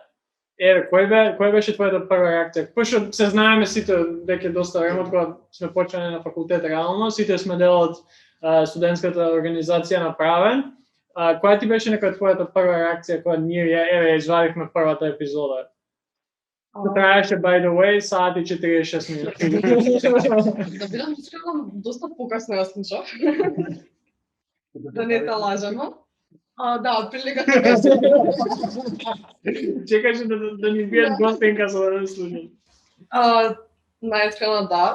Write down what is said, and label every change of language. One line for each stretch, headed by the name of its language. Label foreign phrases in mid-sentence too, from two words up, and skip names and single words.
Macedonian: Кој беше твојата прва реакција? Пошто се знаеме сите дека доста време од кога сме почнали на факултет реално, сите сме дел од студентската организација на Правен. Која ти беше некоја твојата прва реакција кога ние ја извадивме првата епизода? Траеше,
English: by the way,
Macedonian: саат и 46 минути. Да бидам искрена, доста покасно ја слушав. Да не те лажемо. Да, отприлика така. Чекаше да ни биеш гостинка за да не слушам. Најискрено да.